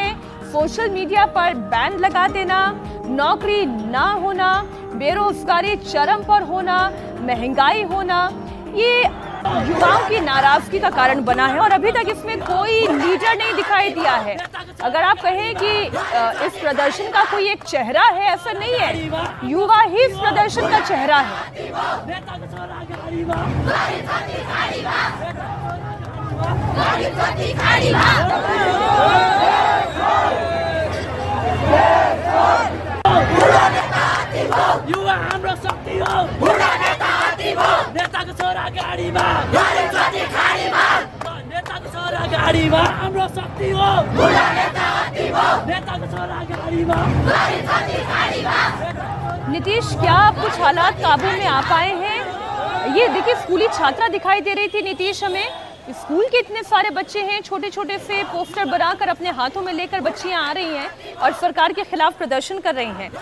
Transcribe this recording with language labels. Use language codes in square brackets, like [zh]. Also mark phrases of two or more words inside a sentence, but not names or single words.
[hi] सोशल मीडिया पर बैन लगा देना, नौकरी ना होना, बेरोजगारी चरम पर होना, महंगाई होना, ये युवाओं की नाराजगी का कारण बना है। और अभी तक इसमें कोई लीडर नहीं दिखाई दिया है। अगर आप कहें कि इस प्रदर्शन का कोई एक चेहरा है, ऐसा नहीं है। युवा ही इस प्रदर्शन का चेहरा है। [ne] युवा हाम्रो शक्ति हो, बुढा नेता हात्ती हो, नेताको छोरा गाडीमा, नेताको छोरा छोरा गाडीमा हाम्रो शक्ति हो नेताको छोरा गाडीमा [hi] नीतीश, क्या आप कुछ हालात काबू में आ पाए हैं? ये देखिए, स्कूली छात्रा दिखाई दे रही थी नीतीश हमें। स्कूल के इतने सारे बच्चे हैं, छोटे छोटे से पोस्टर बनाकर अपने हाथों में लेकर बच्चियां आ रही हैं और सरकार के खिलाफ प्रदर्शन कर रही हैं।